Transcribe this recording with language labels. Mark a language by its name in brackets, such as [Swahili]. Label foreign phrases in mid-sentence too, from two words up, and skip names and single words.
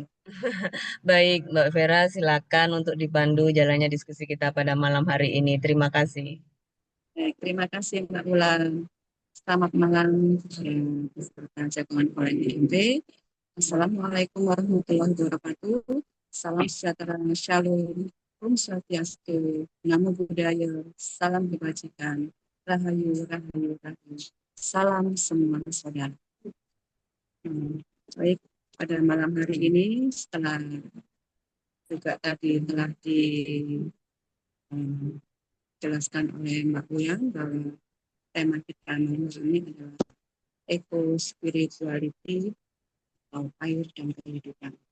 [Indonesian] Baik, Mbak Vera, silakan untuk dipandu jalannya diskusi kita pada malam hari ini. Terima kasih. Baik, terima kasih Mbak Bulan. Selamat malam peserta jagoan oleh IMB. [Arabic] السلام عليكم ورحمة الله وبركاته. [Indonesian] Salam sejahtera, shalom, Om Swastiastu, [Pali] Namo Buddhaya, [Indonesian] salam kebajikan, rahayu, rahayu, rahayu. Salam semua saudara. Baik, pada malam hari ini setelah juga tadi telah dijelaskan oleh Mbak Uyang bahwa tema kita malam ini adalah [English] eco spirituality [Indonesian] atau air dan kehidupan.